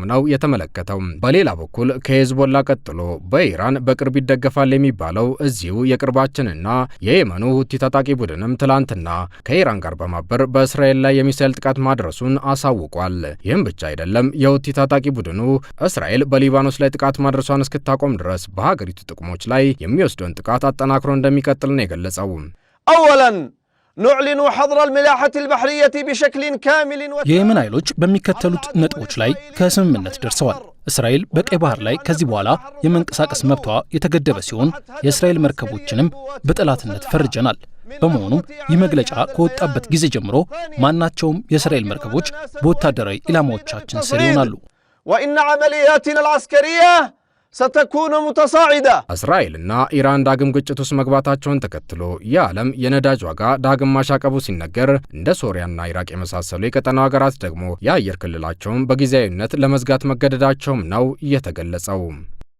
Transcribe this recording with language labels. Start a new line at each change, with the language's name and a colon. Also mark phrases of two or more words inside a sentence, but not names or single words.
Amharic: ነው የተመለከተው። በሌላ በኩል ከሂዝቦላ ቀጥሎ በኢራን በቅርብ ይደገፋል የሚባለው እዚሁ የቅርባችንና የየመኑ ሁቲ ታጣቂ ቡድንም ትላንትና ከኢራን ጋር በማበር በእስራኤል ላይ የሚሳኤል ጥቃት ማድረሱን አሳውቋል። ይህም ብቻ አይደለም። የሁቲ ታጣቂ ቡድኑ እስራኤል በሊባኖስ ላይ ጥቃት ማድረሷን እስክታቆም ድረስ በሀገሪቱ ጥቅሞች ላይ የሚወስደውን ጥቃት አጠናክሮ እንደሚቀጥል ነው የገለጸው።
Arabic: نعلن حظر الملاحة البحرية بشكل كامل
Amharic: የየመን ኃይሎች በሚከተሉት ነጥቦች ላይ ከስምምነት ደርሰዋል። እስራኤል በቀይ ባህር ላይ ከዚህ በኋላ የመንቀሳቀስ መብቷ የተገደበ ሲሆን የእስራኤል መርከቦችንም በጠላትነት ፈርጀናል። በመሆኑም ይህ መግለጫ ከወጣበት ጊዜ ጀምሮ ማናቸውም የእስራኤል መርከቦች በወታደራዊ ኢላማዎቻችን ስር ይሆናሉ።
Arabic: وإن عملياتنا العسكرية ستكون متصاعدة።
Amharic: እስራኤልና ኢራን ዳግም ግጭት ውስጥ መግባታቸውን ተከትሎ የዓለም የነዳጅ ዋጋ ዳግም ማሻቀቡ ሲነገር እንደ ሶሪያና ኢራቅ የመሳሰሉ የቀጠናው ሀገራት ደግሞ የአየር ክልላቸውን በጊዜያዊነት ለመዝጋት መገደዳቸውም ነው የተገለጸው።